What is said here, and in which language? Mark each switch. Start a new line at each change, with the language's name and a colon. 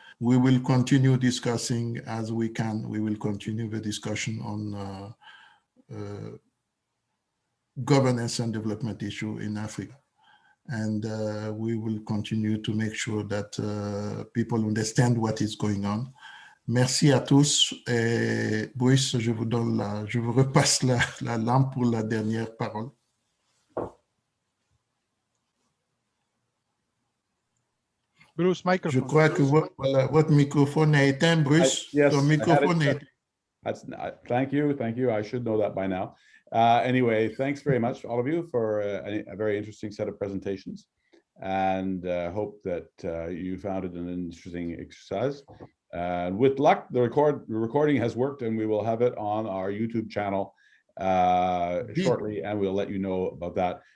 English: We will continue discussing as we can. We will continue the discussion on governance and development issue in Africa. And we will continue to make sure that people understand what is going on.
French: Merci à tous. Et Bruce, je vous repasse la lampe pour la dernière parole. Bruce, microphone. Je crois que votre microphone est éteint, Bruce.
English: Yes,
French: Ton microphone est éteint.
English: Thank you. I should know that by now. Anyway, thanks very much, all of you, for a very interesting set of presentations, and hope that you found it an interesting exercise. With luck, the recording has worked, and we will have it on our YouTube channel shortly, and we'll let you know about that.